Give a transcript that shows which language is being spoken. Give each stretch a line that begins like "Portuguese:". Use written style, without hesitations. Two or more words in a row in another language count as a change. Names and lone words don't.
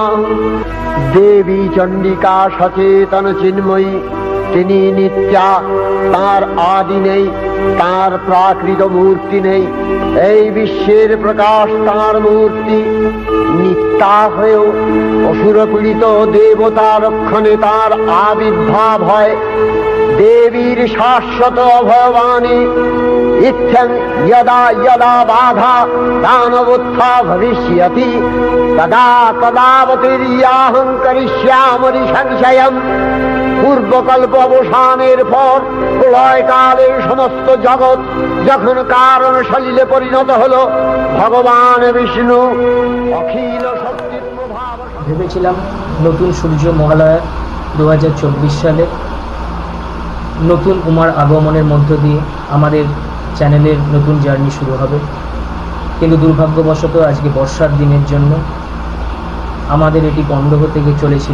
Bangla: দেবী চণ্ডিকা সচেতন চিন্ময়ী, তিনি নিত্যা, তার আদি নেই, তার প্রাকৃত মূর্তি নেই। এই বিশ্বের প্রকাশ তার মূর্তি। নিত্যা হয়েও অসুরপীড়িত দেবতা রক্ষণে তার আবির্ভাব হয়। দেবীর শাশ্বত অভয়বাণী
Sanskrit: इत्थं यदा यदा बाधा दानवोत्था भविष्यति तदा तदावतीर्याहं करिष्यामि संशयम्।
Bangla: পূর্বকল্প অবসানের পর প্রলয়কালে সমস্ত জগৎ যখন কারণ সলিলে পরিণত হলো, ভগবান বিষ্ণু অখিল শক্তির প্রভাব। ভেবেছিলাম নতুন সূর্য মহালয়া 2024 সালে নতুন উমার আগমনের মধ্য দিয়ে আমাদের চ্যানেলের নতুন জার্নি শুরু হবে, কিন্তু দুর্ভাগ্যবশত আজকে বর্ষার দিনের জন্য আমাদের এটি বন্ধ হতে গিয়ে চলেছিল।